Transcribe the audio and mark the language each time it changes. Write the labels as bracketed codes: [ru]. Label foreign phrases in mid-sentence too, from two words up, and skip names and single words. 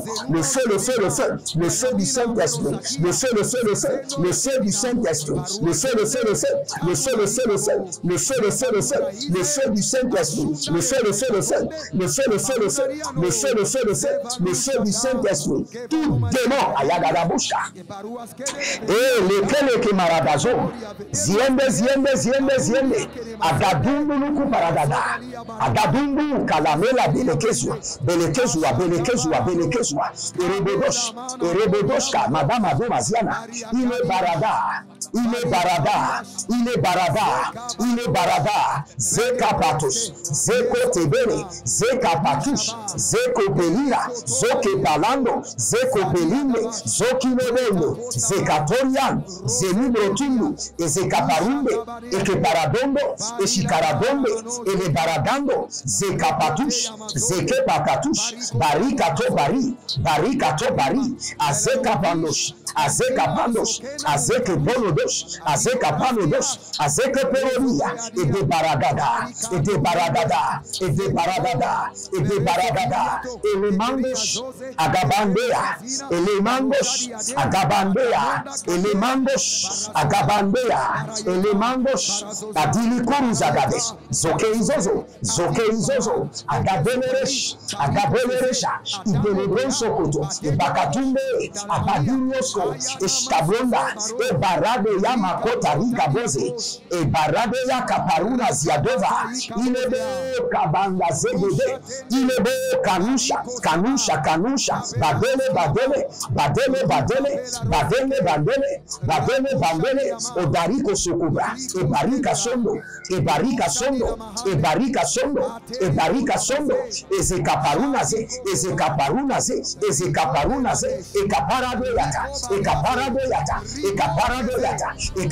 [fr] Le feu du Saint-Esprit, le feu du Saint-Esprit, le feu du Saint-Esprit, le feu du Saint-Esprit, tout démon ayagadabusha et lequel que maradazo ziende agadumbu nuku paradada agadumbu kalamela belekezwa erebodoshka madama domaziana il est barada zekapatos zekotebele zekapatush zekopelira zokepalando zekopelinde zokilebendo zekatorian zelibrotundu ezekaparumbe ekeparadondo eshikaradombe elebaradando zekapatush zekepakatush barikato bari azekapandosh azekepolodo Panodos, Azeka Panodos, Azeka Peronia, et de Baragada, et de Baragada, et de Baragada, et de Baragada, et les mandos, Agabandea, et les mandos, Agabandea, et les mandos, Agabandea, et les mandos, Adilikuru Zagades, Zokeizozo, Zokeizozo, Agabeleresh, Agabeleresha, Idelebron Sokoto, et Bakatumbe, Abadinyosko, et Shtablonda, et Barade Yamakota Rikaboze, et Barade Yakaparuna Ziadova, il est beau Kabanda Zegede, il est beau Kanusha, Kanusha, Kanusha, Badele, Badele, Badele, Badele, Badele, Badele, Badele, Badele, Odariko Sokubra, et Barika Sondo, et Barika Sondo, et Barika Sondo, et Barika Sondo, et Zekaparunaze, et Zekaparunaze, et Zekaparunaze, et Kaparadoyata, et Kaparadoyata, et Kaparadoyata, et